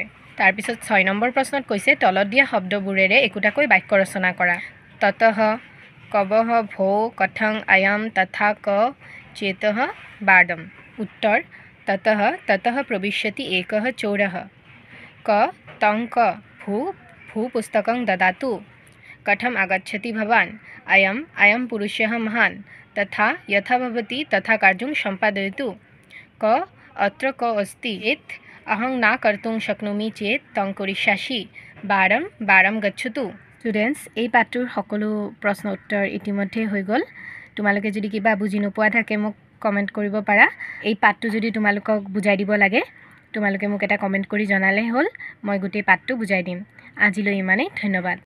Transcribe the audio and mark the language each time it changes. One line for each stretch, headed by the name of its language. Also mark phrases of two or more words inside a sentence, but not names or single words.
Assamese: তাৰপিছত 6 নম্বৰ প্ৰশ্নত কৈছে তলত দিয়া শব্দবোৰেৰে একোটাকৈ বাক্য ৰচনা কৰা।
Sanskrit: ततः, कवः, भो, कथं, अयम्, तथा, क, चेतः, बार्डम्। उत्तर, ततः, ततः प्रविश्यति एकः चोरः। क, तं क, भू पुस्तकं ददातु। कथम आगच्छति भवान्? अयं पुरुषः महान्। तथा यथा भवति तथा कार्यं सम्पादयतु। क, अत्र क अस्ति चेत् अहं न कर्तुं शक्नोमि चेत् तं करिष्यासि। बारं गच्छतु।
Assamese: ষ্টুডেণ্টছ, এই পাঠটোৰ সকলো প্ৰশ্ন উত্তৰ ইতিমধ্যে হৈ গ'ল। তোমালোকে যদি কিবা বুজি নোপোৱা থাকে মোক কমেণ্ট কৰিব পাৰা। এই পাঠটো যদি তোমালোকক বুজাই দিব লাগে তোমালোকে মোক এটা কমেণ্ট কৰি জনালেই হ'ল, মই গোটেই পাঠটো বুজাই দিম। আজিলৈ ইমানেই, ধন্যবাদ।